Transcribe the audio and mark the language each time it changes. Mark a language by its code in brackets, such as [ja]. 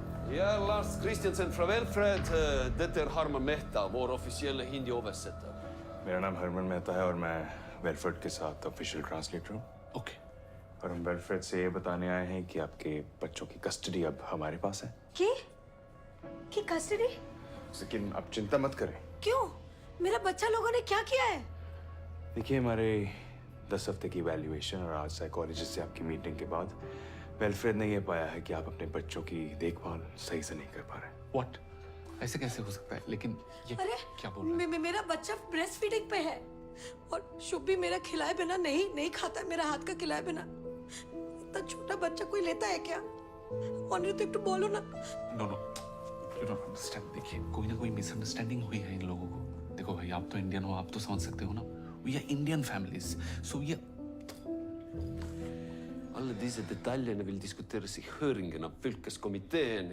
[sv] Ja, Lars Christiansen från Welfred. Det är Harman Mehta, vår officiella hindi-översättare. [hi] मेरा नाम हरमन मेहता है और मैं वेलफ्रेड के साथ ऑफिशियल ट्रांसलेटर हूँ। ओके। और हम वेलफ्रेड से ये बताने आए हैं कि आपके बच्चों की कस्टडी अब हमारे पास है। की कस्टडी? लेकिन आप चिंता मत करें। क्यों? मेरा बच्चा लोगों ने क्या किया है? देखिए, हमारे 10 हफ्ते की वैल्यूएशन और आज साइकोलॉजिस्ट से आपकी मीटिंग के बाद वेलफ्रेड ने ये पाया है कि आप अपने बच्चों की देखभाल सही से नहीं कर पा रहे। व्हाट? ऐसे कैसे हो सकता है? लेकिन ये अरे क्या बोल रहे हैं? मेरा बच्चा ब्रेस्ट फीडिंग पे है और शुभ भी मेरा खिलाए बिना नहीं खाता है, मेरा हाथ का खिलाए बिना। इतना छोटा बच्चा कोई लेता है क्या? और तो एक बोलो ना। [en] No, you don't understand. [hi] देखिए, कोई ना कोई मिसअंडरस्टैंडिंग हुई है इन लोगों को। देखो भाई, आप तो इंडियन हो, आप तो समझ सकते हो ना। [en] we are Indian families, so we [sv] Alla dessa detaljerna vill diskuteras i höringen av fylkeskommittén.